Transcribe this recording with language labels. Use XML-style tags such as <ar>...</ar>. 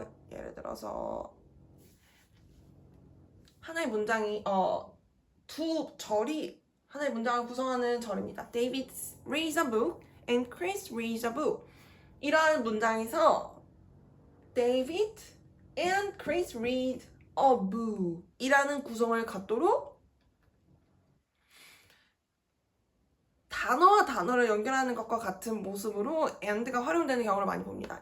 <ko>예를 들어서 하나의 문장이 두 절이 하나의 문장을 구성하는 절입니다.</ko> <en>David reads a book and Chris reads a book.</en> <ko>이러한 문장에서</ko> <en>David and Chris read a book</en> <ko>이라는 구성을 갖도록 단어와 단어를 연결하는 것과 같은 모습으로 and가 활용되는 경우를 많이 봅니다.</ko>